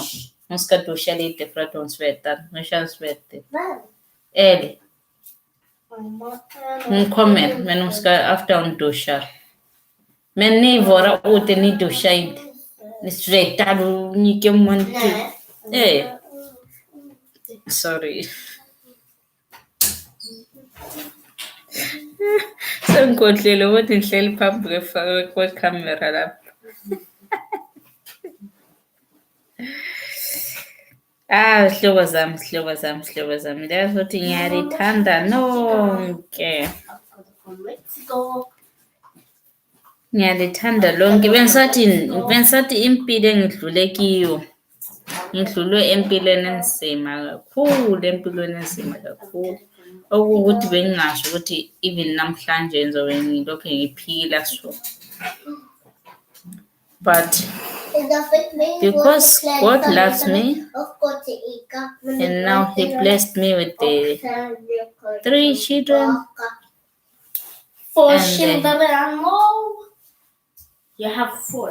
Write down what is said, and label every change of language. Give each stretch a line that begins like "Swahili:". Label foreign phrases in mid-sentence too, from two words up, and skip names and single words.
Swedish: Hon ska duscha lite för att hon svettar. Hon känns svettig. Vem? Ellie. Hon kommer, men hon ska efter hon duschar. Men ni våra ute, ni duschar inte. Ni svettar och ni kommer inte. Nej. Sorry.
Zulu: Sengigodlile ukuthi ngihleli phambi kwekhamera lapha. Sihlobo zami. Ndiyazwa ukuthi ngiyalithanda nonke. Ngiyalithanda lonke. Bengisathi impilo engidlule kiyo. Ngidlulwe empilweni enzima kakhulu. Okuwukuthi bengingasho ukuthi even namhlanje ngizobe ngilokhu ngiphila so.
English: But because God loves me and now He blessed me with the 3 children. 4 children. You have 4.